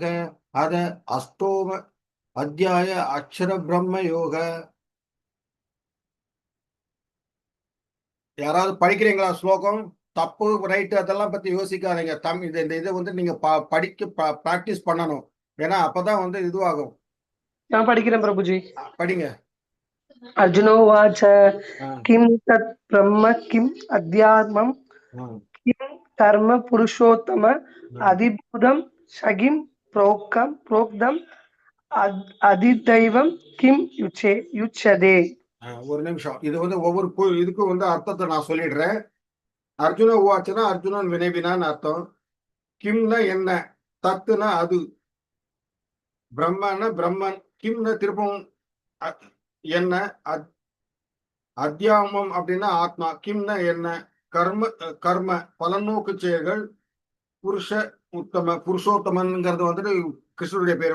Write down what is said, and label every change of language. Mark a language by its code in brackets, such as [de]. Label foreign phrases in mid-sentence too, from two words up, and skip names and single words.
[sa] अथ अष्टम अध्याय अक्षर ब्रह्म योग. [ta] யாராவது படிக்கிறீங்களா ஸ்லோகம்? தப்பு ரைட்டு அதெல்லாம் பத்தி யோசிக்காதீங்க. இந்த இதை வந்து நீங்க பிராக்டிஸ் பண்ணணும். ஏன்னா அப்பதான் வந்து இதுவாகும். நான் படிக்கிறேன் பிரபுஜி. படிங்க. [sa] अर्जुनोवाच किं तत् ब्रह्म किम् अध्यात्मं किं कर्म पुरुषोत्तम अधिभूतं शगिं प्रोक्तम् अधिदैवं किम् उच्यते. [ta] ஒரு நிமிஷம். இது வந்து ஒவ்வொரு இதுக்கும் வந்து அர்த்தத்தை நான் சொல்லிடுறேன். அர்ஜுன உவாச்சனா அர்ஜுனன் வினைவினான்னு அர்த்தம். கிம்னா என்ன, தத்துனா அது, பிரம்மன்னா பிரம்மன், கிம்னா திருப்பம் என்ன, அத்தியாமம் அப்படின்னா ஆத்மா, கிம்னா என்ன, கர்ம பலநோக்கு செயல்கள், புருஷோத்தமன்ங்கிறது வந்துட்டு கிருஷ்ணனுடைய பேரு.